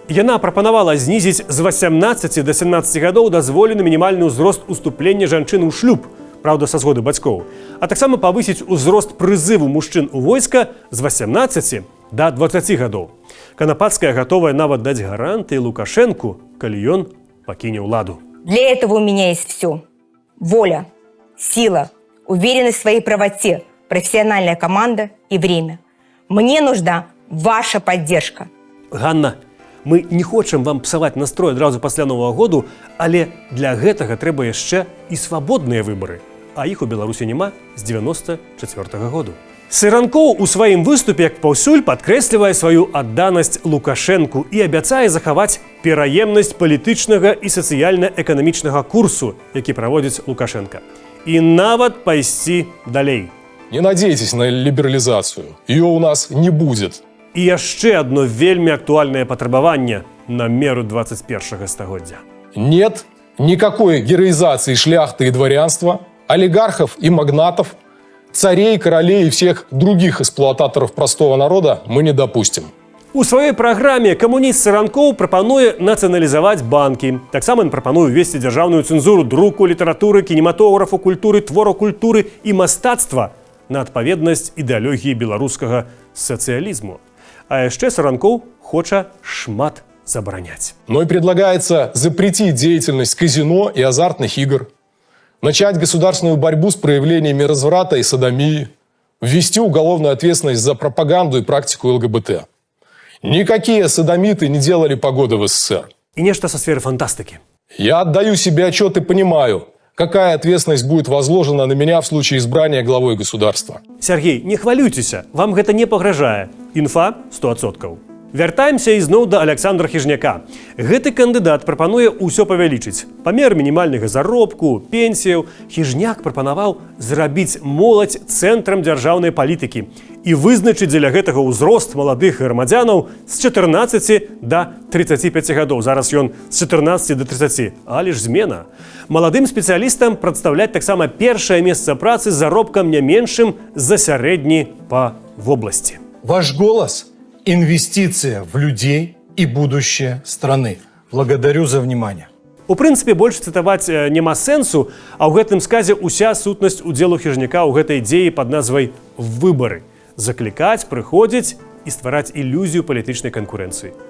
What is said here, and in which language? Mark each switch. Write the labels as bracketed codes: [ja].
[be] Яна прапанавала знізіць з 18 до 17 гадоў дазволены мінімальны ўзрост уступлення жанчын у шлюб, праўда, са згоды бацькоў, а таксама павысіць узрост прызыву мужчын у войска з 18 до 20 гадоў. Канапацкая гатовая нават даць гарантыі Лукашенку, калі ён пакіне ўладу. [ru] Для этого у меня есть все. Воля, сила, уверенность в своей правоте, профессиональная команда и время. Мне нужна ваша поддержка. [be] Ганна, мы не хочам вам псаваць настрой адразу пасля Новага году, але для гэтага трэба яшчэ і свабодныя выбары. А іх у Беларусі няма з 94-го году. Сыранкоў у сваім выступе, як паўсюль, падкрэслівае сваю адданасць Лукашэнку і абяцае захаваць пераемнасць палітычнага і сацыяльна-эканамічнага курсу, які праводзіць Лукашенка. І нават пайсці далей. [ru] Не надейтесь на либерализацию. Ее у нас не будет. [be] І яшчэ одно вельмі актуальнае патрабаванне на меру 21-го стагоддзя. [ru] Нет никакой героизации шляхты и дворянства, олигархов и магнатов, царей, королей и всех других эксплуататоров простого народа мы не допустим. [be] У сваёй праграме камуніст Сыранкоў прапануе нацыяналізаваць банкі. Таксама ён прапануе ўвесці дзяржаўную цэнзуру друку, літаратуры, кінематографу, культуры, твору культуры і мастацтва на адпаведнасць ідэалогіі беларускага сацыялізму. А яшчэ Сыранкоў хоча шмат забараняць. [ru] Но и предлагается запретить деятельность казино и азартных игр, начать государственную борьбу с проявлениями разврата и содомии, ввести уголовную ответственность за пропаганду и практику ЛГБТ. Никакие содомиты не делали погоды в СССР. И нечто со сферы фантастики. Я отдаю себе отчет и понимаю, какая ответственность будет возложена на меня в случае избрания главой государства. [be] Сергей, не хвалюйтеся, вам гэта не пагражае. Інфа 100%. Вяртаемся ізноў да Аляксандра Хіжняка. Гэты кандыдат прапануе ўсё павялічыць. Памер мінімальнага заробку, пенсіяў. Хіжняк прапанаваў зрабіць моладзь цэнтрам дзяржаўнай палітыкі і вызначыць дзеля гэтага ўзрост маладых грамадзянаў з 14 до 35 гадоў. Зараз ён з 14 до 30. Але ж змена. Маладым спецыялістам прадстаўляць таксама першае месца працы з заробкам не меншым за сярэдні па вобласці. [ru] Ваш голос – инвестиция в людей и будущее страны. Благодарю за внимание. [be] У прынцыпе, больш цытаваць няма сэнсу, а ў гэтым сказе ўся сутнасць удзелу Хіжняка ў гэтай ідзеі пад назвай «выбары». Заклікаць, прыходзіць і ствараць ілюзію палітычнай канкурэнцыі.